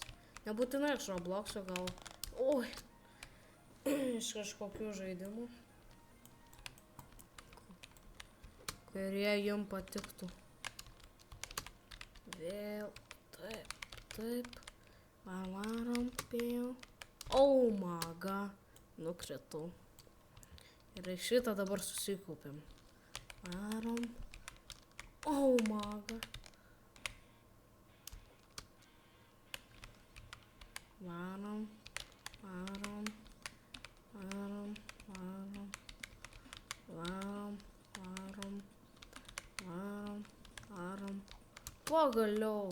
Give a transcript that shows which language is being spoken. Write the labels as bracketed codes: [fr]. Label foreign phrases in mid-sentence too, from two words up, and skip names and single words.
[lt] Nebūtinai iš Robloxo, gal... Oi. Iš kažkokių žaidimų. Kurie jums patiktų. Vėl. Taip. Varom. [en] Oh my god. [lt] Nukritau. Ir šitą dabar susikaupiam. Varom. [en] Oh my god. [lt] Varom. Pagaliau.